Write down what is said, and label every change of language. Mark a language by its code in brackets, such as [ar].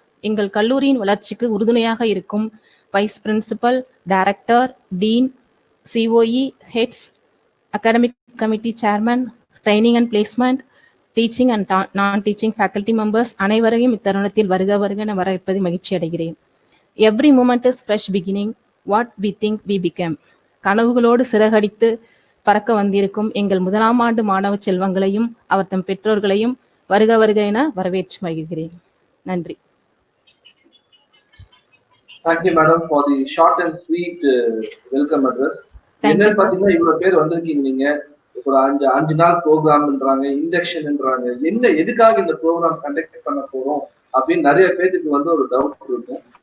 [ta] எங்கள் கல்லூரியின் வளர்ச்சிக்கு உறுதுணையாக இருக்கும் vice principal, director, dean, COE, heads, academic committee chairman, training and placement, teaching and நான் டீச்சிங் ஃபேக்கல்டி மெம்பர்ஸ் அனைவரையும் இத்தருணத்தில் வருக வருக என வரவேற்பதில் மகிழ்ச்சி அடைகிறேன். [en] Every moment is fresh beginning, what we think we become. [ta] கனவுகளோடு சிறகடித்து பறக்க வந்திருக்கும் எங்கள் முதலாம் ஆண்டு மாணவ செல்வங்களையும் அவர் தம் பெற்றோர்களையும் வருக வருக என வரவேற்று மகிழ்கிறேன். நன்றி. [en] Thank you, madam, for the short and sweet welcome address. [ta] என்னன்னு பாத்தீங்கன்னா இவ்வளவு பேர் வந்திருக்கீங்க. நீங்க ஒரு 5 நாள் ப்ரோக்ராம்ன்றாங்க, இண்டக்ஷன்ன்றாங்க. என்ன எதுக்காக இந்த ப்ரோக்ராம் கண்டக்ட் பண்ண போறோம் அப்படின்னு நிறைய பேருக்கு வந்து ஒரு டவுட் இருக்கும்.